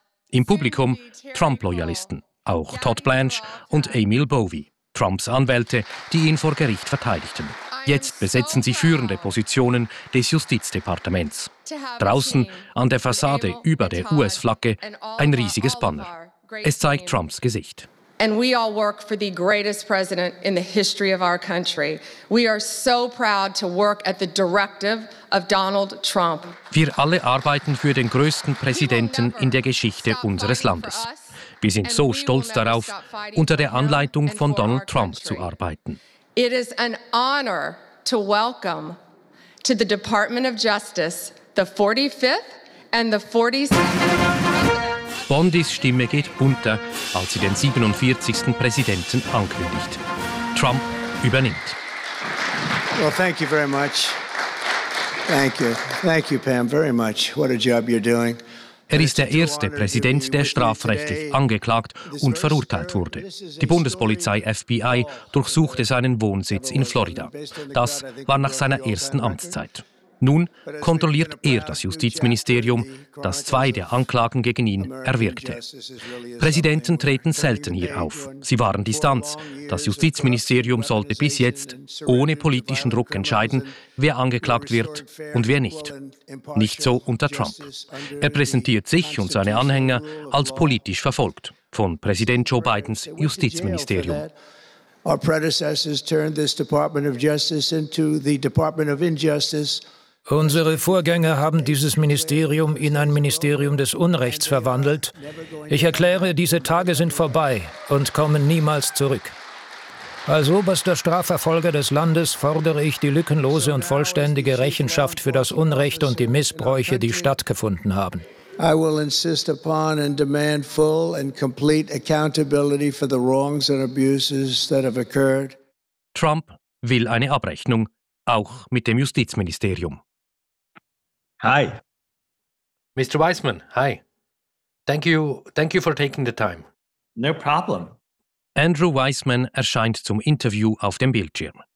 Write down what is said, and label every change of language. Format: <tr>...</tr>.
<de>Im Publikum Trump-Loyalisten, auch Todd Blanche und Emil Bovee, Trumps Anwälte, die ihn vor Gericht verteidigten. Jetzt besetzen sie führende Positionen des Justizdepartements. Draußen an der Fassade über der US-Flagge ein riesiges Banner. Es zeigt Trumps Gesicht.</de> <en>And we all work for the greatest president in the history of our country. We are so proud to work at the directive of Donald Trump.</en> <de>Wir alle arbeiten für den größten Präsidenten in der Geschichte unseres Landes. Wir sind so stolz darauf, unter der Anleitung von Donald Trump zu arbeiten.</de> <en>It is an honor to welcome to the Department of Justice the 45th and the 46th.</en> <de>Bondis Stimme geht bunter, als sie den 47. Präsidenten ankündigt. Trump übernimmt.</de> <en>Well, thank you very much. Thank you. Thank you, Pam, very much. What a job you're doing.</en> <de>Er ist der erste Präsident, der strafrechtlich angeklagt und verurteilt wurde. Die Bundespolizei FBI durchsuchte seinen Wohnsitz in Florida. Das war nach seiner ersten Amtszeit. Nun kontrolliert er das Justizministerium, das zwei der Anklagen gegen ihn erwirkte. Präsidenten treten selten hier auf. Sie wahren Distanz. Das Justizministerium sollte bis jetzt ohne politischen Druck entscheiden, wer angeklagt wird und wer nicht. Nicht so unter Trump. Er präsentiert sich und seine Anhänger als politisch verfolgt von Präsident Joe Bidens Justizministerium.</de> <en>Our predecessors turned this Department of Justice into the Department of Injustice.</en> <de>Unsere Vorgänger haben dieses Ministerium in ein Ministerium des Unrechts verwandelt. Ich erkläre, diese Tage sind vorbei und kommen niemals zurück. Als oberster Strafverfolger des Landes fordere ich die lückenlose und vollständige Rechenschaft für das Unrecht und die Missbräuche, die stattgefunden haben.</de> <en>I will insist upon and demand full and complete accountability for the wrongs and abuses that have occurred.</en> <de>Trump will eine Abrechnung, auch mit dem Justizministerium.</de> <en>Hi. Mr. Weissman, hi. Thank you for taking the time. No problem.</en> <de>Andrew Weissman erscheint zum Interview auf dem Bildschirm.</de>